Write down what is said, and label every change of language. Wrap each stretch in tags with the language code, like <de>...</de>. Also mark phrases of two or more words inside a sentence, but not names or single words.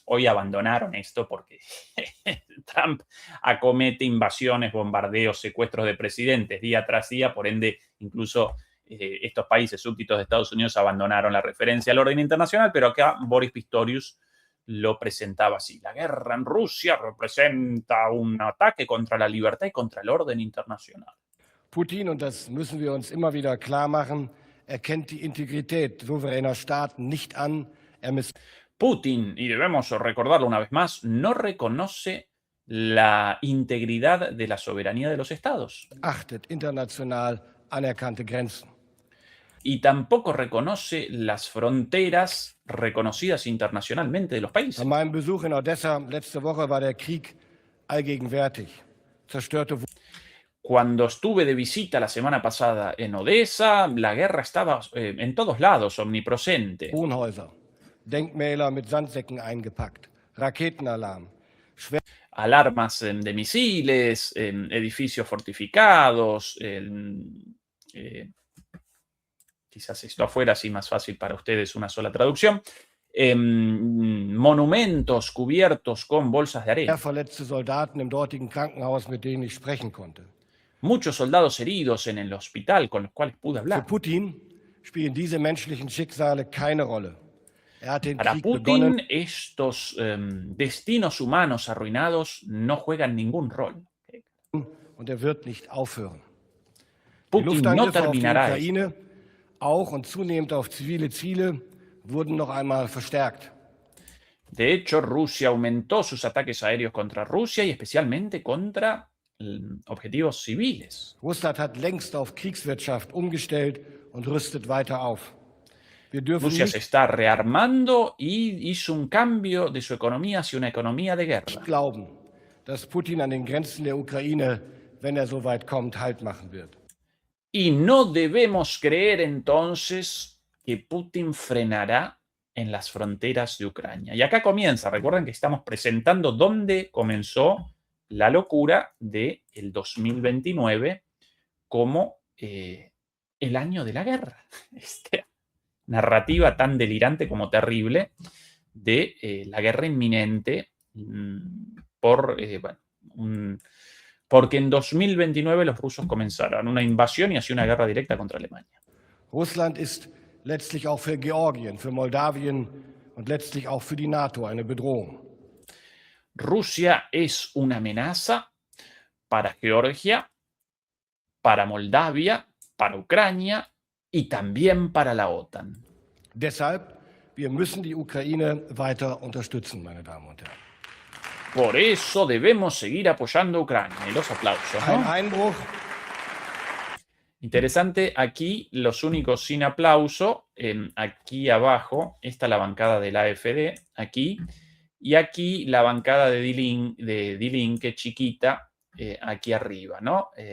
<es>Hoy abandonaron esto porque Trump acomete invasiones, bombardeos, secuestros de presidentes día tras día, por ende incluso estos países súbditos de Estados Unidos abandonaron la referencia al orden internacional, pero acá Boris Pistorius lo presentaba así. La guerra en Rusia representa un ataque contra la libertad y contra el orden internacional.</es> <de>Putin, und das müssen wir uns immer wieder klar machen, erkennt die Integrität souveräner Staaten nicht an.</de> <es>Putin, y debemos recordarlo una vez más, no reconoce la integridad de la soberanía de los estados.</es> <de>Achtet international anerkannte Grenzen.</de> <es>Y tampoco reconoce las fronteras reconocidas internacionalmente de los países.</es> <de>Bei meinem Besuch in Odessa letzte Woche war der Krieg allgegenwärtig. Zerstörte</de> <es>Cuando estuve de visita la semana pasada en Odessa, la guerra estaba en todos lados, omnipresente.</es> <de>Wohnhäuser, Denkmäler mit Sandsäcken eingepackt, Raketenalarm,</de> <es>alarmas de misiles, edificios fortificados, quizás esto afuera sí más fácil para ustedes una sola traducción, monumentos cubiertos con bolsas de arena.</es> <de>Verletzte Soldaten im dortigen Krankenhaus, mit denen ich sprechen konnte.</de> <es>Muchos soldados heridos en el hospital con los cuales pude hablar.</es> <de>Für Putin spielen diese menschlichen Schicksale keine Rolle.</de> <es>Para Putin, estos destinos humanos arruinados no juegan ningún rol.</es> <de>Und wird nicht aufhören.</de> <es>Putin no terminará.</es> <de>Die Ukraine, auch und zunehmend auf zivile Ziele, wurden noch einmal verstärkt.</de> <es>De hecho, Rusia aumentó sus ataques aéreos contra Rusia y especialmente contra objetivos civiles.</es> <de>Russland hat längst auf Kriegswirtschaft umgestellt und rüstet weiter auf.</de> <es>Rusia se está rearmando y hizo un cambio de su economía hacia una economía de guerra.</es> <de>Glauben, dass Putin an den Grenzen der Ukraine, wenn so weit kommt, Halt machen wird.</de> <es>Y no debemos creer entonces que Putin frenará en las fronteras de Ucrania. Y acá comienza, recuerden que estamos presentando dónde comenzó la locura del 2029 como el año de la guerra. Narrativa tan delirante como terrible de la guerra inminente porque en 2029 los rusos comenzaron una invasión y así una guerra directa contra Alemania.</es> <de>Russland ist letztlich auch für Georgien, für Moldawien und letztlich auch für die NATO eine Bedrohung.</de> <es>Rusia es una amenaza para Georgia, para Moldavia, para Ucrania y también para la OTAN.</es> <de>Deshalb, wir müssen die Ukraine weiter unterstützen, meine Damen und Herren.</de> <es>Por eso debemos seguir apoyando a Ucrania. Y los aplausos, ¿no?</es> <de>Ein Einbruch.</de> <es>Interesante, aquí los únicos sin aplauso, aquí abajo está la bancada de la AfD, aquí, y aquí la bancada de Die Linke chiquita, aquí arriba, ¿no?</es>